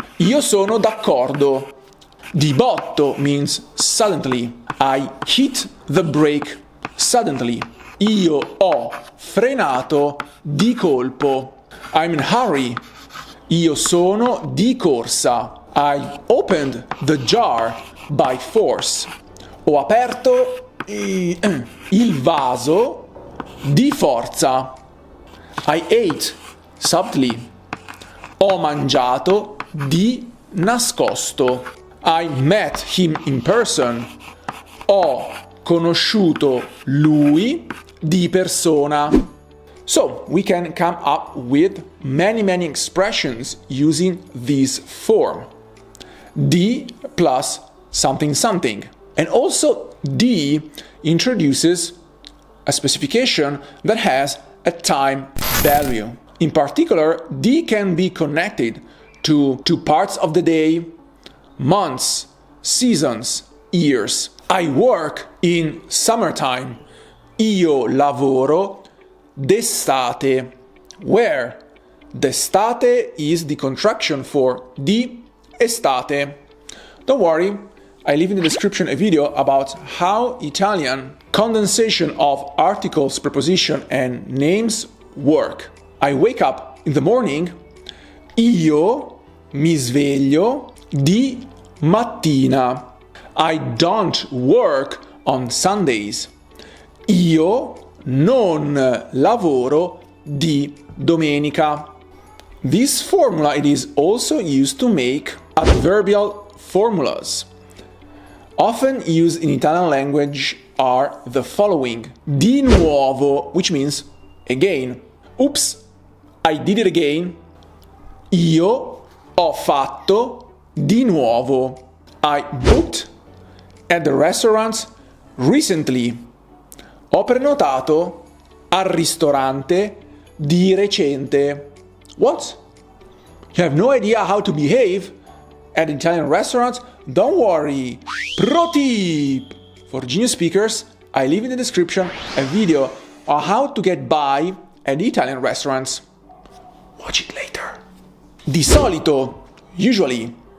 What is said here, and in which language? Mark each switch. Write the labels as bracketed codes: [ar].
[it] Io sono d'accordo. Di botto [en] means suddenly, I hit the brake suddenly. [it] Io ho frenato di colpo. [en] I'm in a hurry. [it] Io sono di corsa. [en] I opened the jar by force. [it] Ho aperto il vaso di forza. [en] I ate subtly. [it] Ho mangiato di nascosto. [en] I met him in person. [it] Ho conosciuto lui di persona. [en] So, we can come up with many expressions using this form. Di plus something something. And also D introduces a specification that has a time value. In particular, D can be connected to parts of the day, months, seasons, years. I work in summertime. [it] Io lavoro d'estate. [en] Where d'estate is the contraction for di estate. Don't worry, I leave in the description a video about how Italian condensation of articles, preposition and names work. I wake up in the morning. [it] Io mi sveglio di mattina. [en] I don't work on Sundays. [it] Io non lavoro di domenica. [en] This formula it is also used to make adverbial formulas. Often used in Italian language are the following. Di nuovo, which means again. Oops, I did it again. [it] Io ho fatto di nuovo. [en] I booked at the restaurant recently. [it] Ho prenotato al ristorante di recente. [en] What? You have no idea how to behave at Italian restaurants? Don't worry. Pro tip! For genius speakers, I leave in the description a video on how to get by at Italian restaurants. Watch it later. Di solito, usually.